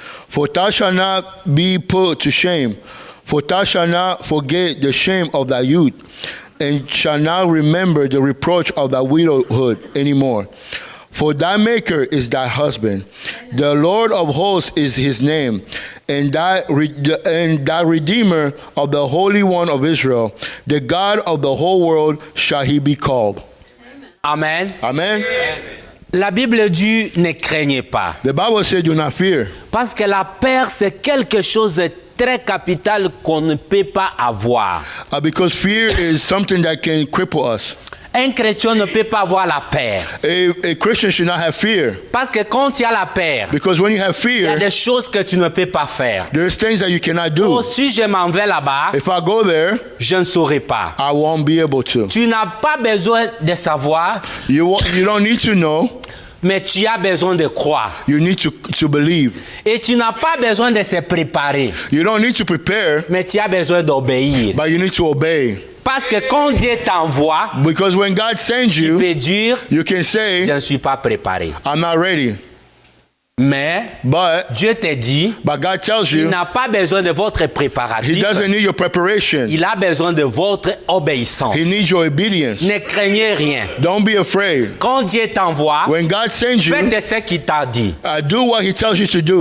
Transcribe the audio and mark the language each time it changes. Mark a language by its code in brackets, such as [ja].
[en] For thou shalt not be put to shame, for thou shalt not forget the shame of thy youth, and shalt not remember the reproach of thy widowhood anymore. For thy Maker is thy husband, the Lord of hosts is his name, and thy Redeemer of the Holy One of Israel, the God of the whole world shall he be called. Amen. Amen. [fr] La Bible dit ne craignez pas. [en] The Bible said, do not fear. [fr] Parce que la peur, c'est quelque chose de très capital qu'on ne peut pas avoir. [en] Because fear is something that can cripple us. [fr] Un chrétien ne peut pas avoir la peur. [en] A Christian should not have fear. [fr] Parce que quand il y a la peur, [en] Because when you have [fr] il y a [en] fear, [fr] des choses que tu ne peux pas faire. [en] there's things that you cannot do. [fr] Oh, si je m'en vais là-bas, [en] If I go there, [fr] je ne saurai pas. [en] I won't be able to. [fr] Tu n'as pas besoin de savoir, [en] You don't need to know. [fr] mais tu as besoin de croire. [en] You need to believe. [fr] Et tu n'as pas besoin de se préparer, [en] You don't need to prepare, [fr] mais tu as besoin d'obéir. [en] but you need to obey. [fr] Parce que quand Dieu t'envoie, [en] Because when God sends [fr] tu [en] you, [fr] peux dire, [en] you can [fr] je [en] say, [fr] ne suis pas préparé. [en] I'm not ready. [fr] Mais [en] But [fr] Dieu te dit, [en] God tells [fr] il [en] you, [fr] n'a pas besoin de votre [en] he [fr] préparatif. [en] doesn't need your preparation. [fr] Il a besoin de votre obéissance. [en] He needs your obedience. [fr] Ne craignez rien. [en] Don't be afraid. [fr] Quand Dieu t'envoie, [en] When God sends you, [fr] faites ce qu'il t'a dit. [en] do what he tells you to do.